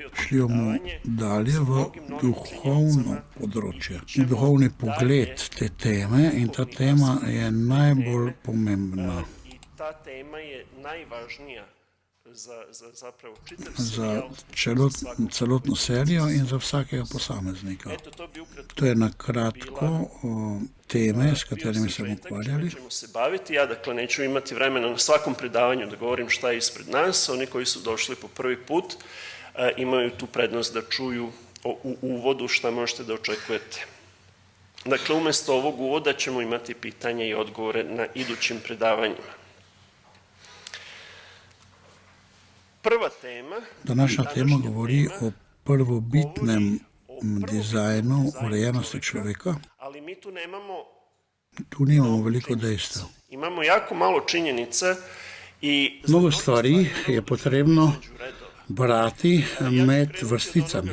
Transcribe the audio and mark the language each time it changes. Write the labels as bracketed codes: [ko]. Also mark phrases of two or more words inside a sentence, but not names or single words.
[sl] Šli bomo dalje v duhovno področje, duhovni pogled te teme in ta tema je najbolj pomembna. [sr] Ta tema je najvažnija [sl] za celotno serijo in za vsakega posameznika. To je na kratko teme, s katerimi se bomo ukvarjali. [sr] Ćemo se baviti. Ja, dakle, neću imati vremena na svakom predavanju da govorim šta je ispred nas. Oni koji su došli po prvi put imaju tu prednost da čuju u uvodu šta možete da očekujete. Dakle, umjesto ovog uvoda ćemo imati pitanja i odgovore na idućim predavanjima. Prva tema... [sl] Današnja tema govori o prvobitnem dizajnu urejenosti človeka. Ali mi tu nimamo veliko dejstev. [sr] Imamo jako malo činjenica i... [sl] Mnogo stvari je potrebno brati med vrsticami.